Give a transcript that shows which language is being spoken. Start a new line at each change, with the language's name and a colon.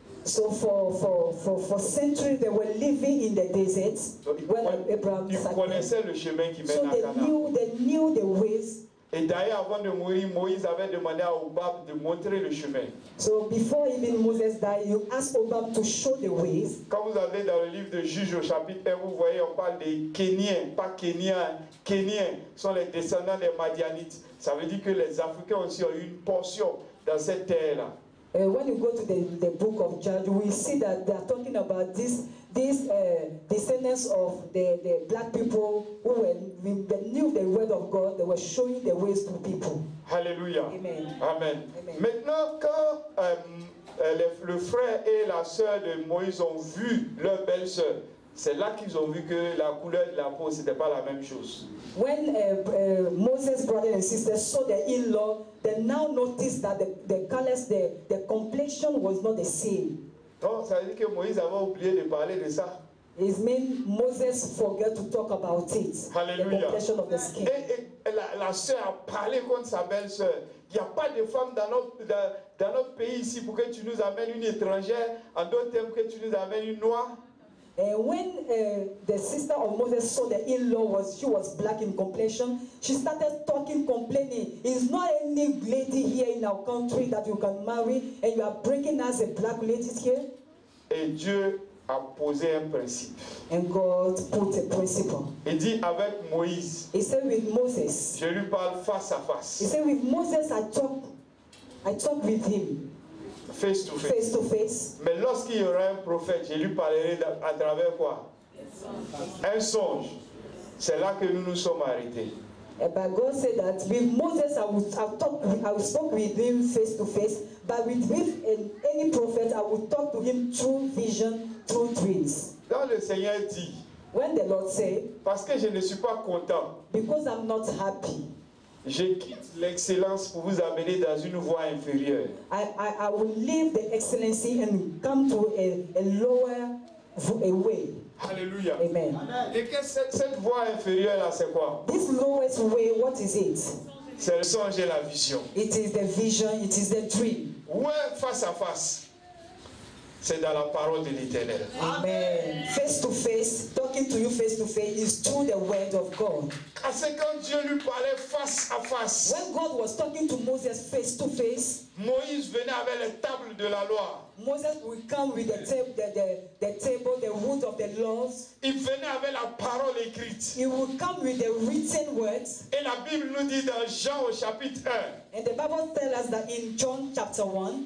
English: So for centuries they were living in the deserts when Abraham
French: Ils
English: sat there.
French: connaissaient le chemin qui mène
English: So
French: à Canaan.
English: they knew the ways.
French: Et d'ailleurs, avant de mourir, Moïse avait demandé à Obab de montrer le chemin.
English: So before even Moses died, you asked Obam to show the ways.
French: Quand vous allez dans le livre de Juges au chapitre 1, vous voyez, on parle des Kéniens, pas Kéniens. Kéniens sont les descendants des Madianites. Ça veut dire que les Africains aussi ont eu une portion dans cette terre-là.
English: When you go to the book of Judges, we see that they are talking about these descendants of the black people who knew the word of God. They were showing the ways to people.
French: Alléluia. Amen. Amen. Amen. Maintenant, quand le frère et la sœur de Moïse ont vu leur belle-sœur, c'est là qu'ils ont vu que la couleur de la peau, ce n'était pas la même chose.
English: When Moses' brother and sister saw their in-law, they now noticed that the colors, the complexion was not the same.
French: Donc, ça veut dire que Moïse avait oublié de parler de ça.
English: It means Moses forgot to talk about it.
French: Alléluia.
English: The complexion of the skin.
French: Et la sœur a parlé contre sa belle-sœur. Il n'y a pas de femme dans notre pays ici pour que tu nous amènes une étrangère, en d'autres termes que tu nous amènes une noire.
English: And when the sister of Moses saw the in-law she was black in complexion, she started talking, complaining. It's not any lady here in our country that you can marry, and you are bringing us a black lady here.
French: Et Dieu a posé un principe.
English: And God put a principle.
French: Il dit avec Moïse,
English: He said with Moses.
French: je lui parle face à
English: He
French: face.
English: said with Moses I talk with him Face to face. face to face.
French: Mais lorsqu'il y aura un prophète, je lui parlerai à travers quoi? Un songe. C'est là que nous nous sommes arrêtés.
English: But God said that with Moses I will talk with him face to face, but with any prophet I will talk to him through vision, through dreams.
French: Quand le Seigneur dit,
English: When the Lord said,
French: parce que je ne suis pas content,
English: because I'm not happy,
French: je quitte l'excellence pour vous amener dans une voie inférieure.
English: I will leave the excellency and come to a lower way.
French: Alléluia. Amen. Et que cette voie inférieure-là, c'est quoi?
English: This lowest way, what is it?
French: C'est le songe et la vision.
English: It is the vision, it is the dream.
French: Ouais, face à face. C'est dans la parole de l'Éternel. Amen.
English: Face to face, talking to you face to face is through the word of God.
French: C'est quand Dieu lui parlait face à face.
English: When God was talking to Moses face to face,
French: Moïse venait avec les tables de la loi.
English: Moses will come with the table, the wood of the laws.
French: Il venait avec la parole écrite.
English: He will come with the written words.
French: Et la Bible nous dit dans Jean au chapitre 1,
English: And the Bible tells us that in John chapter 1,